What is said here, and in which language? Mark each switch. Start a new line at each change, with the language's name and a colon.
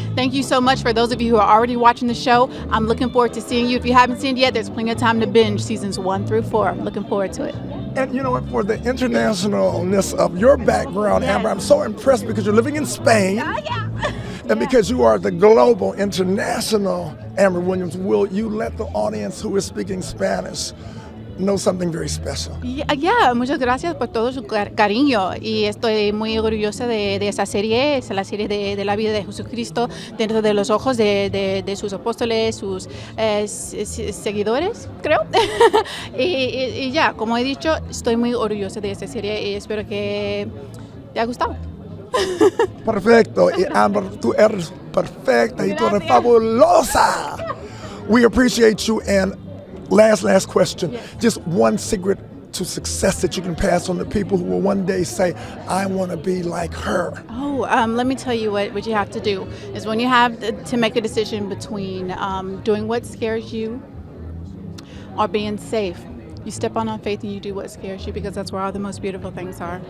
English: Thank you so much for those of you who are already watching the show. I'm looking forward to seeing you. If you haven't seen it yet, there's plenty of time to binge seasons 1 through 4. I'm looking forward to it. And you know what, for the internationalness of your background, Amber, I'm so impressed because you're living in Spain. And because you are the global, international Amber Williams, will you let the audience who is speaking Spanish know something very special?
Spanish: Yeah, muchas gracias por todo su cariño y estoy muy orgullosa de esa serie. Es la serie de la vida de Jesucristo dentro de los ojos de sus apóstoles, sus seguidores, creo. y ya, como he dicho, estoy muy orgullosa de esta serie y espero que te haya gustado. Perfecto. Y Amber, tú eres perfecta y tú eres fabulosa.
English: We appreciate you. And last question. Yes. Just one secret to success that you can pass on to people who will one day say, I want to be like her. Oh, let me tell you what you have to do is when you have to make a decision between doing what scares you or being safe, you step on faith and you do what scares you because that's where all the most beautiful things are.